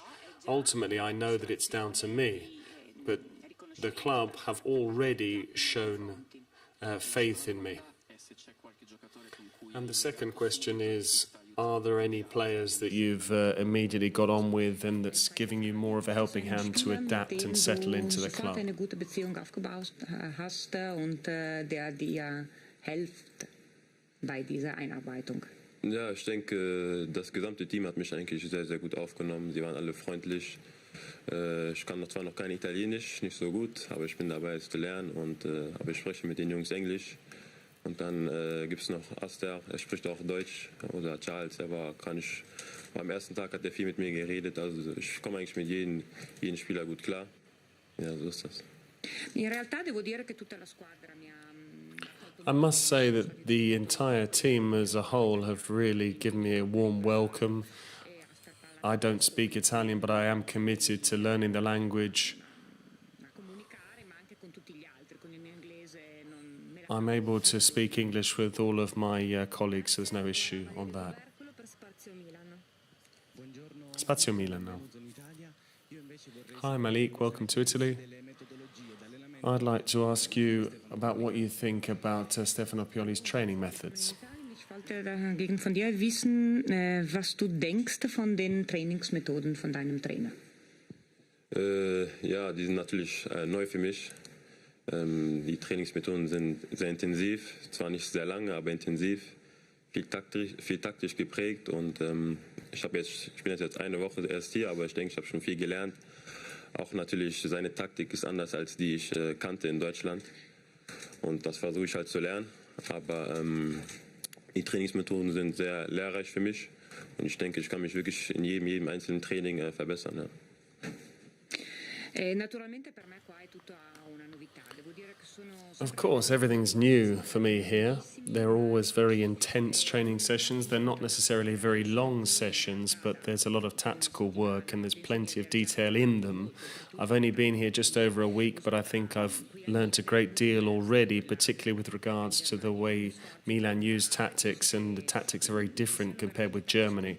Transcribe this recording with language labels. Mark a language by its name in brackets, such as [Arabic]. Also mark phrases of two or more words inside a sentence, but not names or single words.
[English] Ultimately, I know that it's down to me. But the club have already shown faith in me. And the second question is, are there any players that you've immediately got on with and that's giving you more of a helping hand to adapt and settle into the club? [German] Eine gute Beziehung aufgebaut hast und der dir hilft bei dieser Einarbeitung. Ja, ich denke, das gesamte Team hat mich eigentlich sehr, sehr gut aufgenommen. Sie waren alle freundlich. Ich kann zwar noch kein Italienisch, nicht so gut, aber ich bin dabei, es zu lernen. Aber ich spreche mit den Jungs Englisch. Und dann gibt es noch Aster, er spricht auch Deutsch. Oder Charles, am ersten Tag hat er viel mit mir geredet. Also ich komme eigentlich mit jedem Spieler gut klar. Ja, so ist das. [Italian] In realtà devo dire che tutta la squadra mi ha... [English] I must say that the entire team as a whole have really given me a warm welcome. I don't speak Italian, but I am committed to learning the language. I'm able to speak English with all of my colleagues, so there's no issue on that. Spazio Milan now. Hi Malick, welcome to Italy. I'd like to ask you about what you think about Stefano Pioli's training methods. [German] Ich wollte dagegen von dir wissen, was du denkst von den Trainingsmethoden von deinem Trainer. Ja, die sind natürlich neu für mich. Die Trainingsmethoden sind sehr intensiv, zwar nicht sehr lange, aber intensiv, viel taktisch geprägt und ich bin jetzt eine Woche erst hier, aber ich denke, ich habe schon viel gelernt. Auch natürlich, seine Taktik ist anders als die ich kannte in Deutschland und das versuche ich halt zu lernen, aber die Trainingsmethoden sind sehr lehrreich für mich und ich denke, ich kann mich wirklich in jedem einzelnen Training verbessern. Ja. [Italian] Naturalmente per me qua è tutta una novità. Devo dire che sono [English] Of course, everything's new for me here. They're always very intense training sessions. They're not necessarily very long sessions, but there's a lot of tactical work and there's plenty of detail in them. I've only been here just over a week, but I think I've learnt a great deal already, particularly with regards to the way Milan use tactics, and the tactics are very different compared with Germany.